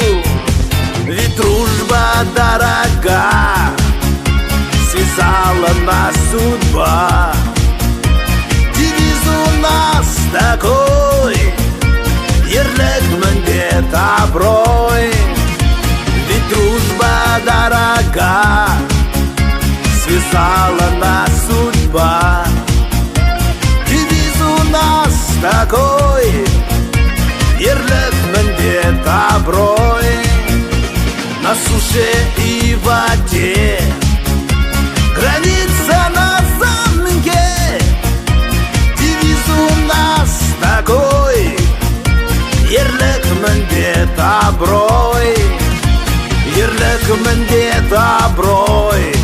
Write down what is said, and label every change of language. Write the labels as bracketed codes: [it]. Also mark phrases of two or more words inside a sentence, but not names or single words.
[ru] Ведь дружба дорога, связала нас судьба. Девиз у нас такой: [kk] ерлік, міндет, аброй. [ru] Ведь дружба дорога, связала нас судьба. Девиз у нас такой: [kk] ерлік, міндет, аброй. [ru] На суше и воде, граница на замке. Девиз у нас такой: [kk] ерлік, міндет, аброй. Ерлік, міндет, аброй.